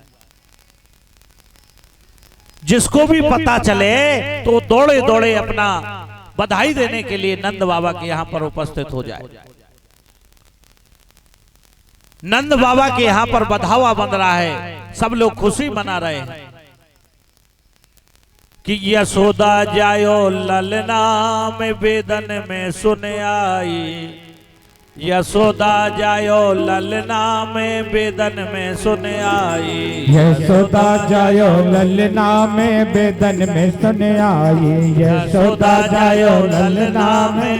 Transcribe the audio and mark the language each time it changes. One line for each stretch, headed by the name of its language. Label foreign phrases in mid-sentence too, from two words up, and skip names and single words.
Hindi: जिसको भी पता चले तो दौड़े दौड़े अपना बधाई देने के लिए नंद बाबा के यहां पर उपस्थित हो जाए। नंद बाबा के यहां पर बधावा बन रहा है, सब लोग खुशी मना रहे हैं कि
Braj: यशोदा जायो ललना में बेदन में सुन आई। यशोदा जायो ललना में बेदन में सुन आई। यशोदा जायो ललना में बेदन में सुन आई। यशोदा जायो ललना में